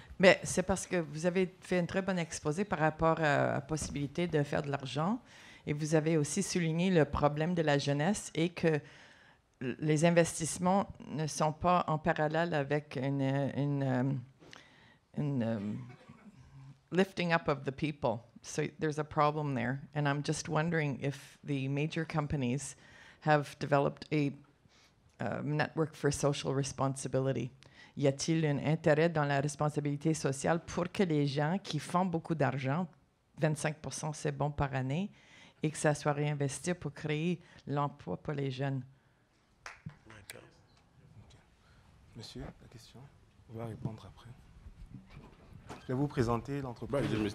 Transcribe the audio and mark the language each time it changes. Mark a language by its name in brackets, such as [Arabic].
[French] Mais c'est parce que vous avez fait un très bon exposé par rapport à la possibilité de faire de l'argent. Et vous avez aussi souligné le problème de la jeunesse et que les investissements ne sont pas en parallèle avec une [English] lifting up of the people. So there's a problem there. And I'm just wondering if the major companies have developed a network for social responsibility. [French] Y a-t-il un intérêt dans la responsabilité sociale pour que les gens qui font beaucoup d'argent, 25% c'est bon par année, et que ça soit réinvesti pour créer l'emploi pour les jeunes? D'accord. Monsieur, la question, on va répondre après. Je vais vous présenter l'entreprise.